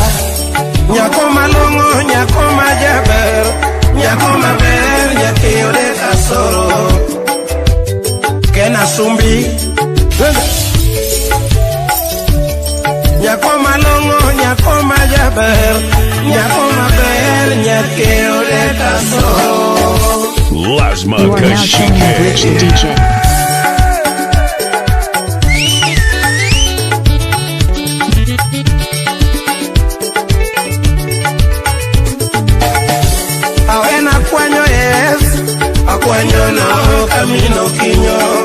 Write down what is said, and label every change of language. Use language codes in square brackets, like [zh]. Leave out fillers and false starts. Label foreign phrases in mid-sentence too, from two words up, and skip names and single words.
[luo] Nyako malongo, nyako majaber, nyako maber, nyaki ode kasoro. Kena Sumbi. Nyako malongo, nyako majaber, nyako maber, nyaki ode kasoro. Lasma [en] You are now channel Rich the DJ. [luo] Awena kwanyo yes, akwanyo no kamino kinyo.